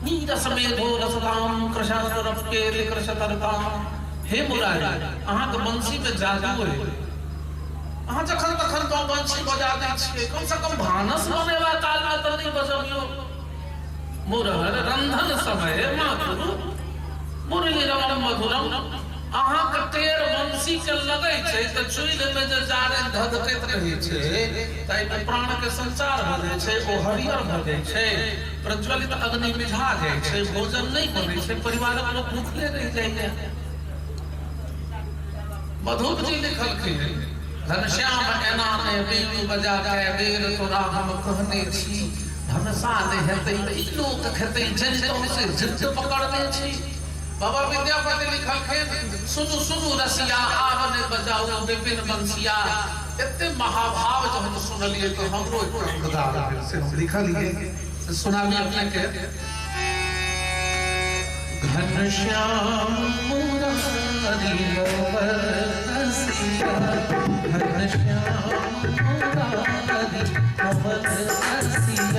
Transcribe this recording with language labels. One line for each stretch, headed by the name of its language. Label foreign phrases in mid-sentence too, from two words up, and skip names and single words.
Sanskrit: नीर समेधो रसदाम कृशासुरपके कृशतरताम।
Maithili: हे मुरारी, अहाँ के बंसी में जादू है। अहाँ जखन तखन तो बंसी बजा दै छियै, कम से कम भानस बनेवा काल में तो नहीं बजबियो।
Sanskrit: मुरहर रंधन समय माधुर मुरली रमण मधुरम।
Maithili: अहाँ के टेर बंसी के लगे छै त चुइल में जे जारे धधकैत रहै छै, ताइ में प्राण के संचार भ जाय छै, ओ हरियर भ जाय छै, प्रज्वलित अग्नि मिझा जाय छै, भोजन नहीं बनै छै, परिवारक लोक भूखले रह जाइए। मधुप जी लिखलखिन, घनश्याम एना ने बीन बजा के बेर तोरा हम कहने छी, धनसा ने हेतै ई लोक खेतै जनितों से जिद पकड़ने छी। बाबा विद्यापति लिखलखिन, सुनु सुनु रसिया आवने बजाऊ विपिन बंसिया। इतने महाभाव जब हम सुनलिए तो हमरो से हम लिखलिए, सुनाबी अपने के। घनश्याम मुरारी नवर रसिया, घनश्याम मुरारी नवर रसिया,